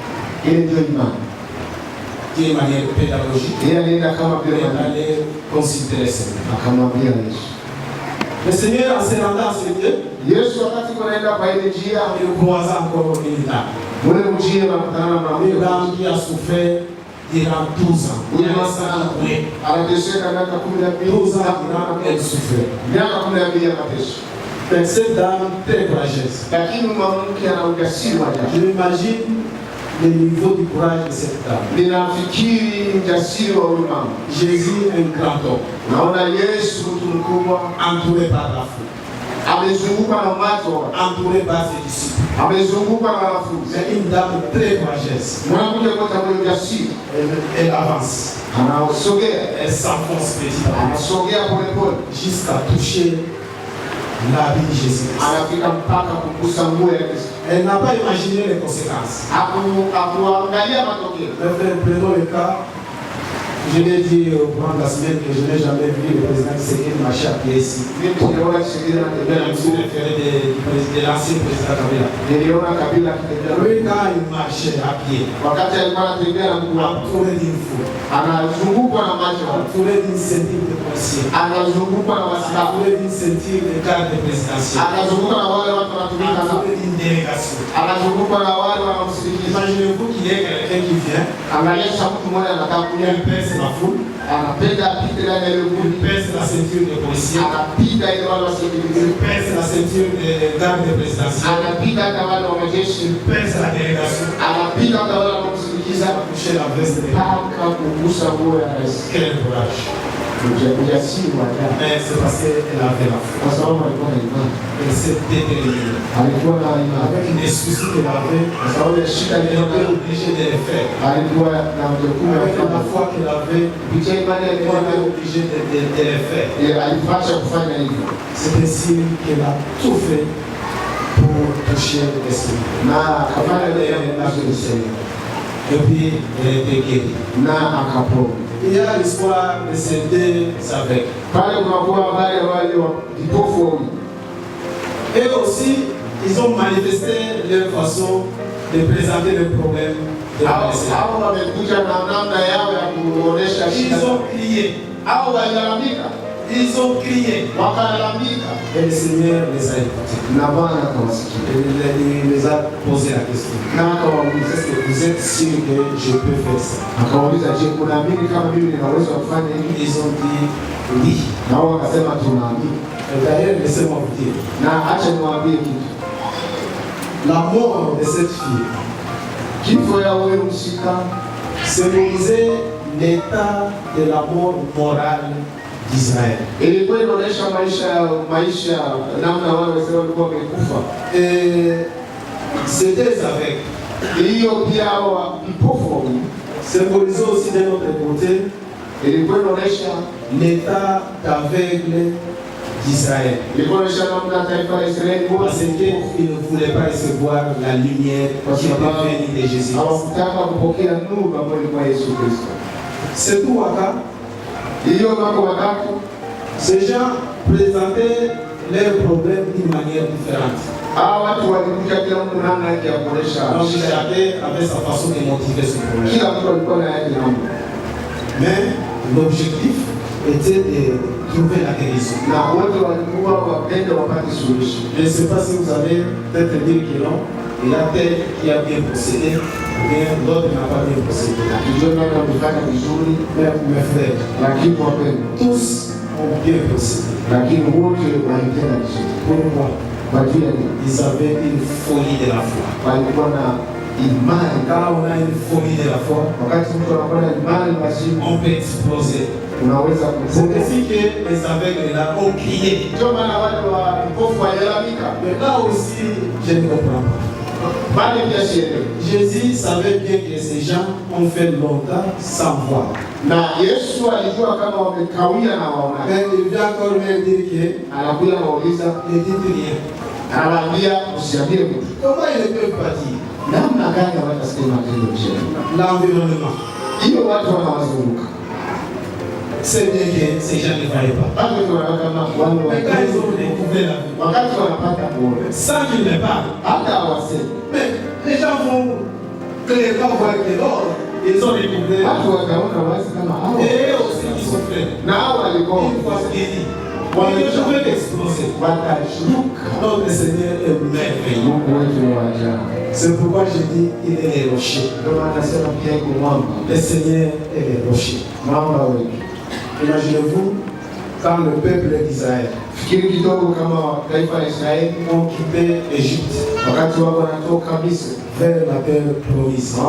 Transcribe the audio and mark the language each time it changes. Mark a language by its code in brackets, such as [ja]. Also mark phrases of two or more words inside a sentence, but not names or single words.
[fr] D'une manière pédagogique, il est allé considérer ça. Le Seigneur, en se rendant à ce lieu, il croisa encore une dame. Une dame qui a souffert durant 12 ans. Il y a ça qui [sw] anateseka miaka 12 [fr] elle souffrait. [sw] miaka 12 anateseka. [fr] Mais cette dame très courageuse. [sw] Lakini mwanamke ana ujasiri wa ajabu. [fr] Je m'imagine le niveau du courage de cette dame. [sw] Ninafikiri ujasiri wa huyu mama. [fr] Jésus un grand homme. [sw] Naona Yesu mtu mkubwa [fr] entouré par la foule. [sw] amezungukwa na watu, [fr] entouré par ses disciples. [sw] amezungukwa na wanafunzi. [fr] C'est une dame très courageuse. [sw] Mwanamke mmoja mwenye ujasiri. [fr] Elle avance. [sw] Anasogea. [fr] Elle s'enfonce petit à petit. [sw] Anasogea polepole [fr] Jusqu'à toucher l'habit de Jésus. [sw] anafika mpaka kugusa nguo ya Yesu. [fr] Elle n'a pas imaginé les conséquences. [sw] Hakuangalia matokeo. [fr] Mes frères, prenons le cas. Je l'ai dit au courant de la semaine que je n'ai jamais vu le président Tshisekedi marcher à pied ici. [sw] Mimi niliona Tshisekedi anatembea na mguu. [fr] De l'ancien président Kabila. [sw] Niliona Kabila akitembea. [fr] Lui, quand il marchait à pied, [sw] Wakati alikuwa anatembea na mguu, [fr] entouré d'une foule, [sw] anazungukwa na macho, [fr] entouré d'une ceinture de policiers, [sw] anazungukwa na waskari, [fr] entouré d'une ceinture de garde présidentielle, [sw] anazungukwa na wale watu wanatumika na, [fr] entouré d'une délégation. [sw] anazungukwa na wale wanaomsindikiza. [fr] Imaginez-vous qu'il y ait quelqu'un qui vient, [sw] Angalia mtu mmoja anataka kuja, [fr] il pèse la foule, [sw] anapenda apite ndani ya ile [fr] il [sw] kundi, [fr] pèse la ceinture de policiers, [sw] anapita ile wale wasikilize, [fr] il pèse la ceinture de garde présidentielle, [sw] anapita hata wale wa majeshi, [fr] il pèse la délégation, [sw] anapita hata wale wanaomsindikiza, [fr] toucher la veste de [sw] mpaka kugusa nguo ya rais. [fr] Quel courage! [sw] Ujasiri wa ajabu. [fr] Mais c'est parce qu'elle avait la foi. [sw] Kwa sababu alikuwa na imani, [fr] Elle s'est déterminée. [sw] alikuwa na imani, [fr] Avec les soucis qu'elle avait, [sw] kwa sababu ya shida [fr] elle [sw] aliyokuwa [fr] était [sw] nayo, [fr] obligée de les faire. [sw] alikuwa na jukumu ya [fr] Avec la [sw] kufanya. [fr] foi qu'elle avait, [sw] Kupitia imani [fr] elle [sw] alikuwa [fr] était [sw] nayo, [fr] obligée de les faire. [sw] alipaswa kufanya hivyo, [fr] C'est ainsi qu'elle a tout fait pour toucher l'esprit. [sw] na akafanya [fr] Elle [sw] ile [fr] a fait le Seigneur. Et puis, elle était guérie. [sw] na akapona. [fr] Il y a l'histoire de ces deux aveugles. [sw] Pale kunakuwa habari ya wale vipofu wawili. [fr] Et aussi, ils ont manifesté leur façon de présenter le problème de la personne. [sw] Hao wamekuja na namna yao ya kuonesha [fr] Ils [sw] shida. [fr] ont crié. [sw] Hao walilalamika, [fr] Ils ont crié. [sw] wakalalamika, [fr] Et le Seigneur les a écoutés. [sw] na Bwana akawasikia [fr] Il les a posé la question. [sw] na akawauliza, [fr] Est-ce que vous êtes sûr que je peux faire ça? [sw] akawauliza, je, kunaamini kama mimi ninaweza kufanya hivi? [fr] Ils ont dit oui. [sw] Na wao wakasema tunaamini. [fr] Et d'ailleurs, laissez-moi vous dire, [sw] Na acha niwaambie kitu, [fr] la mort de cette fille [sw] kifo ya huyo msika [fr] symbolisait l'état de la mort morale d'Israël. [sw] ilikuwa inaonyesha maisha namna wale Waisraeli walikuwa wamekufa. [fr] Et ces deux aveugles [sw] Hiyo pia hao vipofu wawili [fr] symbolisaient aussi d'un autre côté [sw] ilikuwa inaonyesha [fr] l'état d'aveugle d'Israël. [sw] ilikuwa inaonyesha namna taifa la Israeli [fr] Parce qu'ils ne voulaient pas recevoir la lumière qui était venue de Jésus. [sw] hawakutaka kupokea nuru ambayo ilikuwa Yesu Kristo. [fr] C'est tout, Waka. [sw] Hiyo mambo matatu, [fr] Ces gens présentaient leurs problèmes d'une manière différente. [sw] hawa watu walikuja kila mtu namna yake ya kuonesha [fr] Donc [sw] shida. [fr] chacun avait sa façon de motiver son problème. [sw] Kila mtu alikuwa na yake namna, [fr] Mais l'objectif était de trouver la guérison. [sw] na wote walikuwa wapende wapate suluhisho. [fr] Je ne sais pas si vous allez peut-être dire que non, il y a tel qui a bien procédé, ou bien l'autre n'a pas bien procédé. [sw] Hatujui nani amefanya vizuri, [fr] Mais mes frères, [sw] lakini wapende, [fr] tous ont bien procédé. [sw] lakini wote walitenda vizuri. [fr] Pourquoi? [sw] Kwa ajili ya nini? [fr] Ils avaient une folie de la foi. [sw] Walikuwa na imani. [fr] Quand on a une folie de la foi, [sw] Wakati mtu anakuwa na imani, basi [fr] on peut exploser. [sw] unaweza [fr] C'est [sw] kufunga. [fr] ainsi que les aveugles là ont crié. [sw] Ndio maana wale wa vipofu walilalamika, [fr] Mais là aussi, je ne comprends pas. [sw] bali pia sielewi. [fr] Jésus savait bien que ces gens ont fait longtemps sans voir. [sw] Na Yesu alijua kama wamekawia na waona. [fr] Mais il vient encore leur dire que [sw] Anakuja anauliza, [fr] ne dites rien. [sw] anawaambia usiambie mtu. [fr] Comment ils ne peuvent pas dire? [sw] Namna gani hawatasikia matendo mema? [fr] L'environnement. [sw] Hiyo watu wanawazunguka. [fr] C'est bien que ces gens ne voyaient pas. [sw] Bado tunaona kama wale [fr] Mais quand ils ont découvert la vie, [sw] wakati wanapata kuona, [fr] sans qu'ils ne parlent, [sw] hata hawasemi. [fr] mais les gens vont clairement voir que non, ils ont découvert. [sw] Watu wakaona wazi kama hao [fr] Et eux aussi qui sont frères. [sw] na hao walikuwa [fr] Une fois guéris, ils ne pouvaient exploser. [sw] watashuka. [fr] Notre Seigneur est merveilleux. [sw] Mungu wetu ni wa ajabu. [fr] C'est pourquoi je dis il est le rocher. Le Seigneur est le rocher. Imaginez-vous quand le peuple d'Israël ont quitté l'Égypte vers la terre promise.